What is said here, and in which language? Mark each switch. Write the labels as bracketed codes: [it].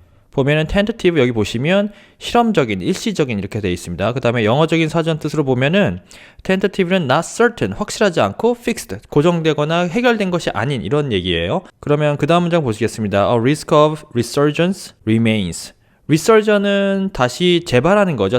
[ko] 보면은 tentative, 여기 보시면 실험적인, 일시적인 이렇게 되어 있습니다. 그 다음에 영어적인 사전 뜻으로 보면은 tentative는 [en] not certain, [ko] 확실하지 않고 fixed, 고정되거나 해결된 것이 아닌, 이런 얘기예요. 그러면 그 다음 문장 보시겠습니다. [en] A risk of resurgence remains. [ko] resurgence는 다시 재발하는 거죠.